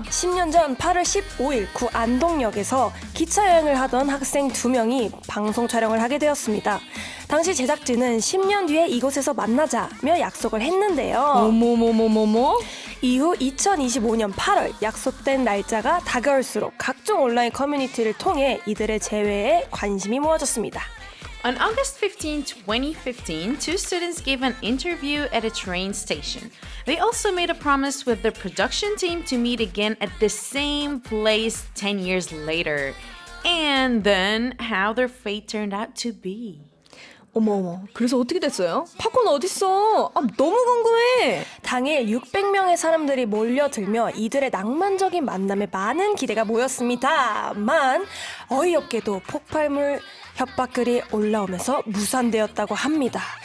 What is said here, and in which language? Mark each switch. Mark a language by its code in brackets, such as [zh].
[ko] 10년 전 8월 15일 구 안동역에서 기차 여행을 하던 학생 2명이 방송 촬영을 하게 되었습니다. 당시 제작진은 10년 뒤에 이곳에서 만나자며 약속을 했는데요. 어머머머머머. 이후 2025년 8월 약속된 날짜가 다가올수록 각종 온라인 커뮤니티를 통해 이들의 재회에 관심이 모아졌습니다. [en] On August 15, 2015, two students gave an interview at a train station. They also made a promise with their production team to meet again at the same place 10 years later. And then how their fate turned out to be. [ko] 어머 그래서 어떻게 됐어요? 팝콘 어딨어? 너무 궁금해. 당일 600명의 사람들이 몰려들며 이들의 낭만적인 만남에 많은 기대가 모였습니다만 어이없게도 폭발물 협박글이 올라오면서 무산되었다고 합니다.